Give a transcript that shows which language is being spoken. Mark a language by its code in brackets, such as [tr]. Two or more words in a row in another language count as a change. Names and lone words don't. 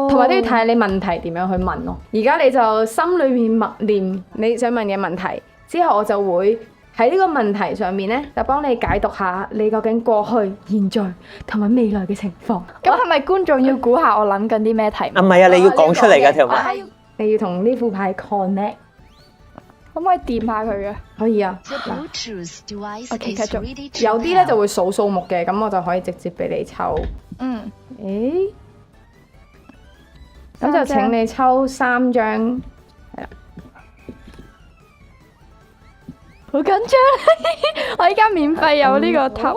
[yue] 同埋都要睇下你問題點樣去問咯。而家你就心裏面默念你想問嘅問題，之後我就會喺呢個問題上面呢，就幫你解讀下你究竟過去、現在同埋未來嘅情況。咁係咪觀眾要估下我諗緊啲咩題目？啊，唔係啊，你要講出嚟嘅條文。你要同呢副牌 connect，可唔可以掂下佢嘅？可以啊。 [en] The Bluetooth device Okay, is [yue] 繼續 [en] ready to [yue] 有啲咧就 [en] pair. [yue] 會數數目嘅，咁我就可以直接俾你抽。嗯，誒，咁就請你抽3張。好緊張，我依家免費有呢個塔羅。